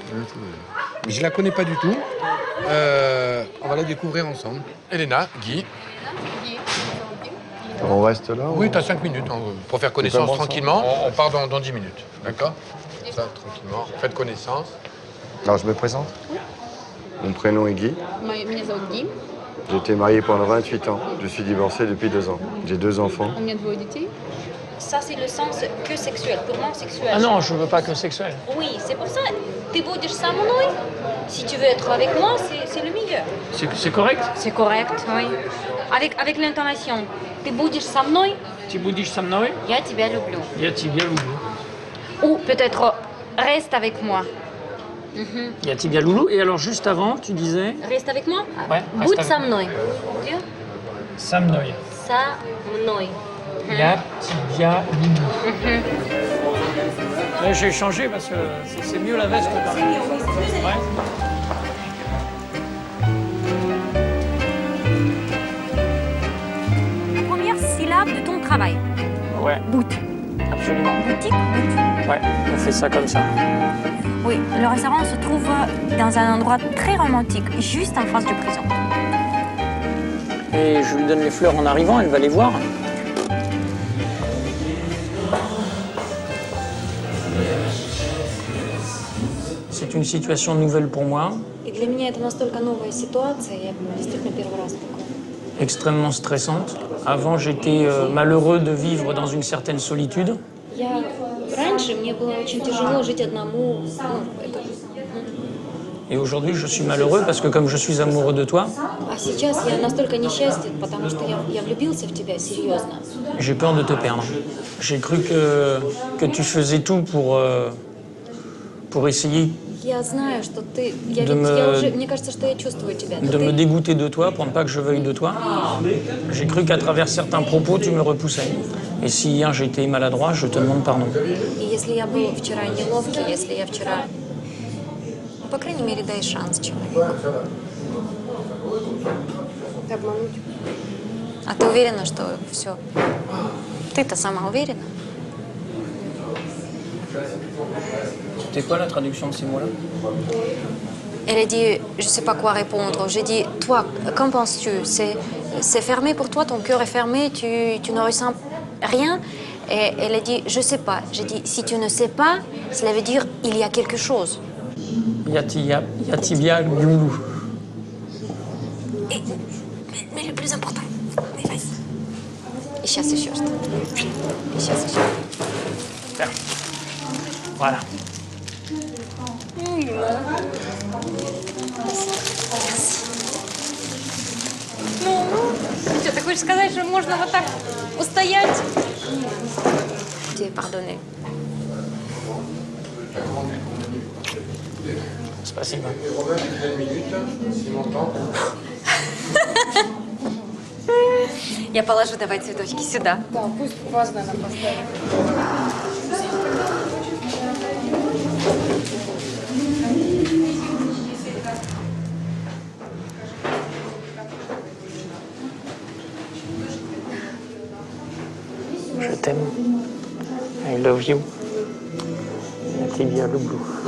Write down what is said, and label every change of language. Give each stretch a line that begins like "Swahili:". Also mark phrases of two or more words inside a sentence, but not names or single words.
French: Mais je la connais pas du tout. On va la découvrir ensemble. Elena, Guy. On reste là? Oui, tu as 5 minutes hein, pour faire connaissance commence, tranquillement. On part dans 10 minutes. D'accord? Ça, tranquillement. Faites connaissance. Alors, je me présente. Mon prénom est Guy.
Russian: Меня зовут Ги.
French: J'ai été marié pendant 28 ans. Je suis divorcé depuis 2 ans. J'ai 2 enfants.
Russian: У меня 2 детей.
French: Ça, c'est le sens que sexuel, purement sexuel. Ah non, je veux pas que sexuel. Oui, c'est pour ça.
Russian: Ты будешь со мной.
French: Si tu veux être avec moi, c'est le meilleur. C'est correct? C'est correct, oui. Avec l'intonation.
Russian: Ты будешь со мной, Tu будешь со мной, я тебя люблю. я тебя люблю.
French: Ou peut-être reste avec moi.
Russian: Я тебя люблю.
French: Et alors, juste avant, tu disais Reste avec moi? Ouais, reste
Russian: Будь
French: avec
Russian: со
French: moi.
Russian: мной. Dieu? со мной. Со мной. Я тебя люблю.
French: Là, j'ai changé parce que c'est mieux la veste quand même. Ouais. La première syllabe de ton travail. Ouais, Bout. absolument. Boutique, bout. Ouais, on fait ça comme ça. Oui, le restaurant se trouve dans un endroit très romantique, juste en face de prison. Et je lui donne les fleurs en arrivant, elle va les voir. C'est une situation nouvelle pour moi,
Russian: И для меня это настолько новая ситуация, я действительно первый раз такое.
French: extrêmement stressante. Avant, j'étais malheureux de vivre dans une certaine solitude.
Russian: Раньше мне было очень тяжело жить одному.
French: Et aujourd'hui, je suis malheureux parce que comme je suis amoureux de toi,
Russian: А сейчас я настолько несчастен, потому что я влюбился в тебя серьезно.
French: j'ai peur de te perdre. J'ai cru que tu faisais tout pour essayer
Russian: Я знаю, что ты... Мне кажется, что я чувствую тебя.
French: de me dégoûter de toi pour ne pas que je veuille de toi. J'ai cru qu'à travers certains propos, tu me repoussais. Et si hier j'ai été maladroit, je te demande pardon.
Russian: И если я был вчера неловкий, если я вчера по крайней мере, дай шанс человеку. Обмануть. А ты уверена, что все? Ты-то сама уверена?
French: C'était quoi la traduction de ces mots-là? Elle a dit, je ne sais pas quoi répondre. J'ai dit, toi, qu'en penses-tu? C'est fermé pour toi, ton cœur est fermé, tu ne ressens rien? Et elle a dit, je ne sais pas. J'ai dit, si tu ne sais pas, cela veut dire il y a quelque chose. Yatibia Gulu. Mais le plus important, mais vas-y. Ich hasse Schürst. Ich hasse Schürst. Voilà.
Russian: Что, ты хочешь сказать, что можно вот так устоять?
French: Tu es pardonné.
Russian: Спасибо. Я положу давай цветочки сюда. Да, пусть вас, наверное, поставит.
French: Je t'aime.
English: I love you. Yatibia Gulu.